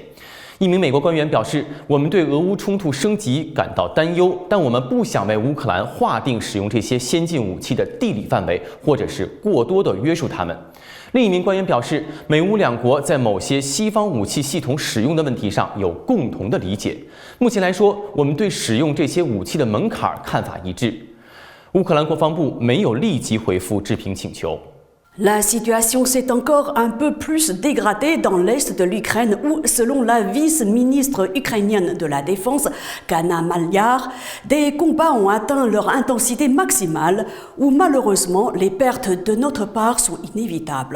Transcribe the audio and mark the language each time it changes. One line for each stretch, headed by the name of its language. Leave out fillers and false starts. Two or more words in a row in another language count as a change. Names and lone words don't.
Chinese: 一名美国官员表示，我们对俄乌冲突升级感到担忧，但我们不想为乌克兰划定使用这些先进武器的地理范围，或者是过多的约束他们。另一名官员表示，美乌两国在某些西方武器系统使用的问题上有共同的理解。目前来说，我们对使用这些武器的门槛看法一致。乌克兰国防部没有立即回复置评请求。
French: La situation s'est encore un peu plus dégradée dans l'est de l'Ukraine où, selon la vice-ministre ukrainienne de la Défense, Gana Maliar, des combats ont atteint leur intensité maximale où malheureusement les pertes de notre part sont inévitables.